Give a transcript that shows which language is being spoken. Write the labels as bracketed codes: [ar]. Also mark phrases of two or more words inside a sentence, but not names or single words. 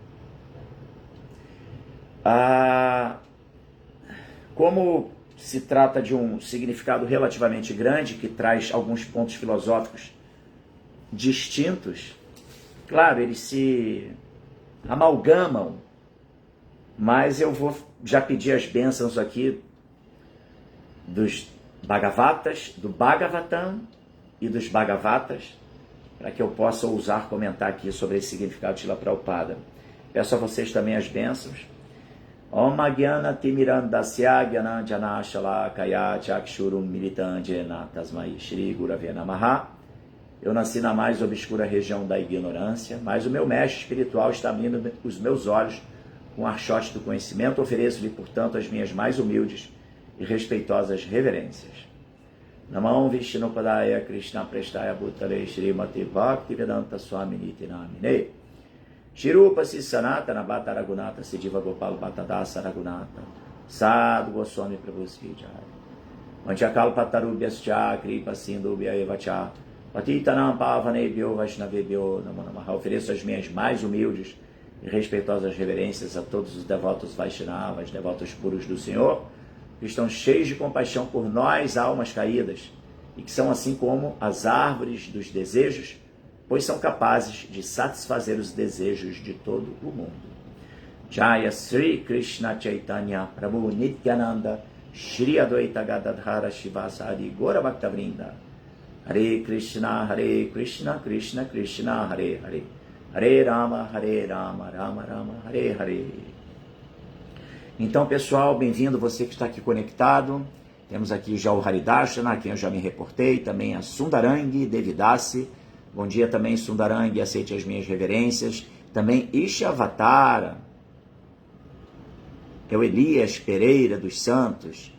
[pt] Como se trata de um significado relativamente grande, que traz alguns pontos filosóficos distintos, claro, eles se amalgamam, mas eu vou já pedir as bênçãos aqui dos Bhagavatas, do Bhagavatam e dos Bhagavatas, para que eu possa ousar comentar aqui sobre esse significado de Srila Prabhupada. Peço a vocês também as bênçãos. [sa] ॐ अज्ञान तिमिरान्धस्य ज्ञानाञ्जन शलाकया चक्षुरुम् मीलितञ्जेन तस्मै श्री गुरवे नमः. [pt] Eu nasci na mais obscura região da ignorância, mas o meu mestre espiritual está abrindo os meus olhos com o archote do conhecimento. Ofereço-lhe, portanto, as minhas mais humildes e respeitosas reverências. [sa] नमं विष्णुपादाय कृष्ण प्रेष्ठाय भूतले श्रीमति भक्तिवेदान्त स्वामी निति नामिने शिरूप सनातन भट्ट रघुनाथ सिद्धिव गोपाल भट्टदास रघुनाथ साधु गोस्वामी प्रभु श्रीजय मञ्चकल् पतरुभ्यश्च कृपा सिन्धुभ्य एवच पतितानां पावनेभ्यो वैष्णवेभ्यो नमो नमः. [pt] Ofereço as minhas mais humildes e respeitosas reverências a todos os devotos Vaishnavas, devotos puros do Senhor, que estão cheios de compaixão por nós, almas caídas, e que são assim como as árvores dos desejos, pois são capazes de satisfazer os desejos de todo o mundo. [sa] जय श्री कृष्ण चैतन्य प्रभु नित्यानन्द श्री अद्वैत गदाधर शिवसरि गोर भक्तवृन्द हरे कृष्ण कृष्ण कृष्ण हरे हरे हरे राम राम राम हरे हरे. [pt] Então, pessoal, bem-vindo você que está aqui conectado. Temos aqui já o Haridashana, a quem eu já me reportei, também a Sundarangi Devidasi. Bom dia também, Sundarangi, aceite as minhas reverências. Também Ishavatara, é o Elias Pereira dos Santos.